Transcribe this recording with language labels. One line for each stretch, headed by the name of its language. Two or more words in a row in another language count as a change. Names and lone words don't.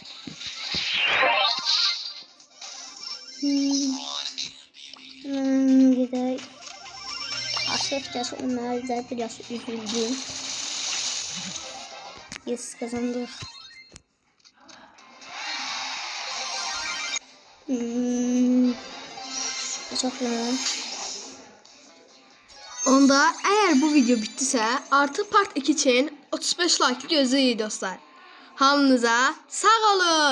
Turkish: Hemen gidelim. Açıkçası onlar da biraz üzüldüm. Yes, kazandık. Uzaklar.
Azerbaijani: Onda əgər bu video bitdisə, artıq part 2 üçün 35 like gözləyirik dostlar. Hamınıza sağ olun.